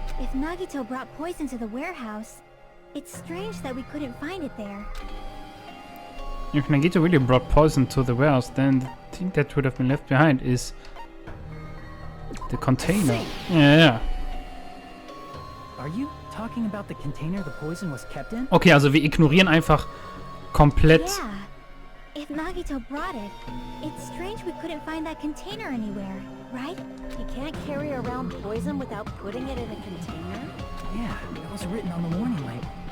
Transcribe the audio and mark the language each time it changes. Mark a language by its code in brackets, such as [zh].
[en] If Nagito brought poison to the warehouse, it's strange that we couldn't find it there. If Nagito really brought poison to the warehouse, then the thing that would have been left behind is the container. Yeah. are you talking about the container the poison was kept in? [de] Okay, also wir ignorieren einfach komplett. [en] Yeah. If Nagito brought it, it's strange we couldn't find that container anywhere, right? You can't carry around poison without putting it in a container? Yeah, that was written on the warning label.